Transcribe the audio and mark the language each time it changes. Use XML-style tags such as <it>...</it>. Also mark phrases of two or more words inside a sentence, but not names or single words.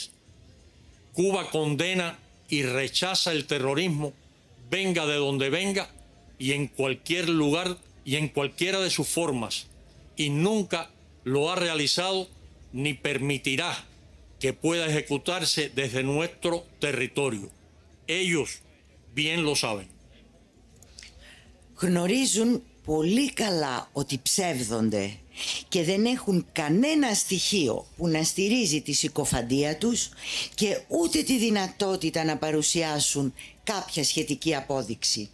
<es>Cuba condena y rechaza el terrorismo, venga de donde venga y en cualquier lugar y en cualquiera de sus formas, y nunca lo ha realizado ni permitirá que pueda ejecutarse desde nuestro territorio. Ellos bien lo saben.</es> <el>Γνωρίζουν πολύ καλά ότι ψεύδονται και δεν έχουν κανένα στοιχείο που να στηρίζει τη συκοφαντία τους και ούτε τη δυνατότητα να παρουσιάσουν κάποια σχετική απόδειξη.</el>